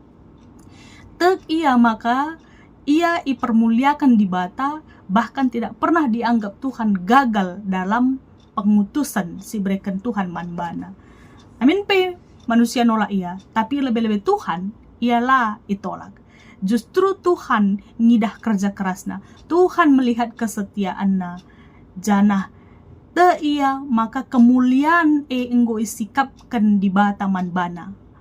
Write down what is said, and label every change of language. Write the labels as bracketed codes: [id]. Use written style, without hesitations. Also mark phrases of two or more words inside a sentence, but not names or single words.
[btx] Tek ia maka ia ipermuliakan di bata, [id] bahkan tidak pernah dianggap Tuhan gagal dalam pengutusan [btx] si berikan Tuhan manbana. Amin manusia nolak ia, tapi lebih-lebih Tuhan ialah itolak. Justru Tuhan ngidah kerja kerasna, [id] Tuhan melihat [btx] kesetiaanna, janah te ia maka kemuliaan enggo isikapkan di bata manbana.